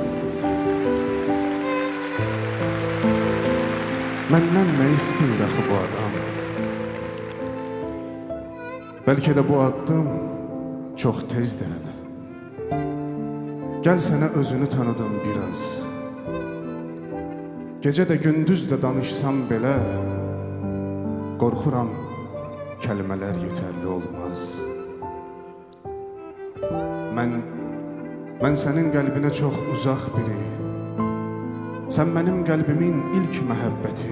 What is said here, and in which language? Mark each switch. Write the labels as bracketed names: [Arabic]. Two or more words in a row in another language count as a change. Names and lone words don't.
[Azerbaijani] Menden ne isteyir axı bu adam? Belki de bu addım çok tezdir hele. [Turkish] Gel sana özünü tanıdım biraz. [Azerbaijani] Gece de gündüz de danışsam belə, qorxuram kəlmələr yeterli olmaz. Mən sənin qəlbinə çox uzaq biri. Sən mənim qəlbimin ilk məhəbbəti.